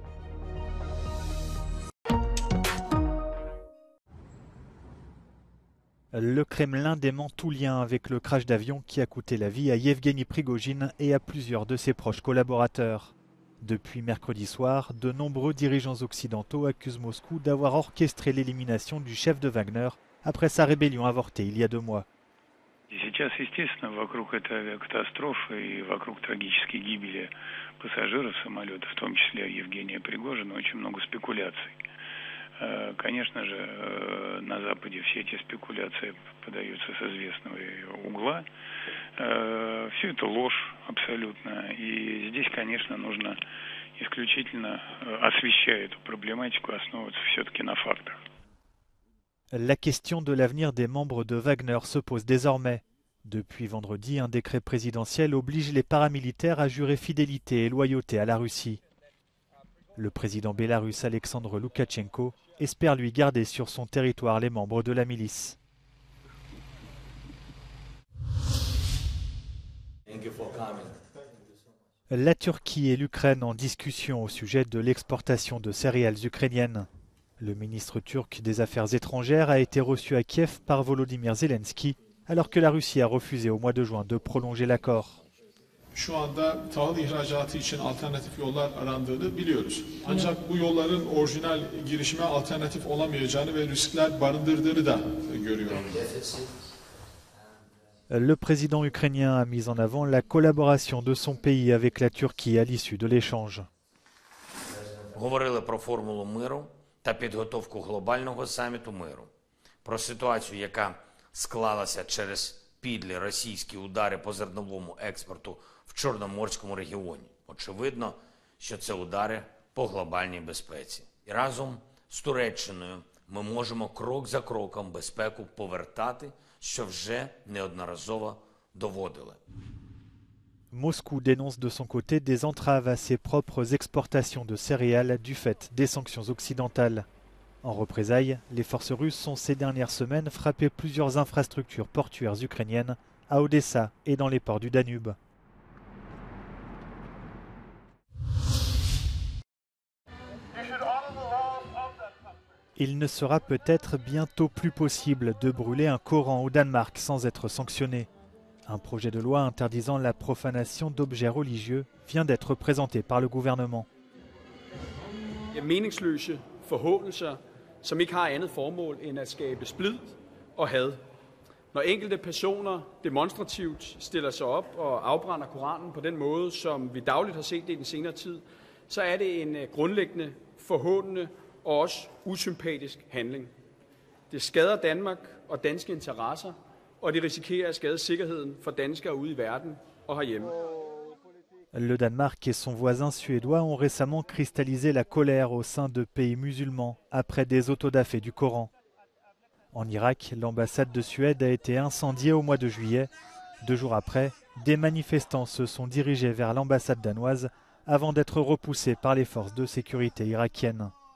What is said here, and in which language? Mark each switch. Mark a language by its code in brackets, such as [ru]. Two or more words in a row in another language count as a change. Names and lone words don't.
[fr] Le Kremlin dément tout lien avec le crash d'avion qui a coûté la vie à Yevgeny Prigojine et à plusieurs de ses proches collaborateurs. Depuis mercredi soir, de nombreux dirigeants occidentaux accusent Moscou d'avoir orchestré l'élimination du chef de Wagner après sa rébellion avortée il y a 2 mois. [ru] Сейчас, естественно, вокруг этой авиакатастрофы и вокруг трагической гибели пассажиров самолета, в том числе Евгения Пригожина, очень много спекуляций. Конечно же, на Западе все эти спекуляции подаются с известного угла. Все это ложь абсолютно. И здесь, конечно, нужно исключительно, освещая эту проблематику, основываться все-таки на фактах. [fr] La question de l'avenir des membres de Wagner se pose désormais. Depuis vendredi, un décret présidentiel oblige les paramilitaires à jurer fidélité et loyauté à la Russie. Le président bélarusse Alexandre Loukachenko espère lui garder sur son territoire les membres de la milice. La Turquie et l'Ukraine en discussion au sujet de l'exportation de céréales ukrainiennes. Le ministre turc des Affaires étrangères a été reçu à Kiev par Volodymyr Zelensky, alors que la Russie a refusé au mois de juin de prolonger l'accord. [tr] Şu anda tahıl ihracatı için alternatif yollar arandığını biliyoruz. Ancak bu yolların orijinal girişime alternatif olamayacağını ve riskler barındırdığını da görüyorum. [fr] Le président ukrainien a mis en avant la collaboration de son pays avec la Turquie à l'issue de l'échange. [uk] Говорили про формулу миру та підготовку глобального саміту миру. Про ситуацію, яка склалася через підлі російські удари по зерновому експорту в Чорноморському регіоні. Очевидно, що це удари по глобальній безпеці. І разом з Туреччиною ми можемо крок за кроком безпеку повертати, що вже неодноразово доводили. [fr] Moscou dénonce de son côté des entraves à ses propres exportations de céréales du fait des sanctions occidentales. En représailles, les forces russes ont ces dernières semaines frappé plusieurs infrastructures portuaires ukrainiennes à Odessa et dans les ports du Danube. Il ne sera peut-être bientôt plus possible de brûler un Coran au Danemark sans être sanctionné. Un projet de loi interdisant la profanation d'objets religieux vient d'être présenté par le gouvernement. [da] Meningsløse forhåndelser, som ikke har andet formål end at skabe splid og had. Når enkelte personer demonstrativt stiller sig op og afbrænder Koranen på den måde, som vi dagligt har set det i den senere tid, så er det en grundlæggende forhåndende og også usympatisk handling. Det skader Danmark og danske interesser, og det risikerer at skade sikkerheden for danskere ude i verden og herhjemme. [fr] Le Danemark et son voisin suédois ont récemment cristallisé la colère au sein de pays musulmans après des autodafés du Coran. En Irak, l'ambassade de Suède a été incendiée au mois de juillet. 2 jours après, des manifestants se sont dirigés vers l'ambassade danoise avant d'être repoussés par les forces de sécurité irakiennes.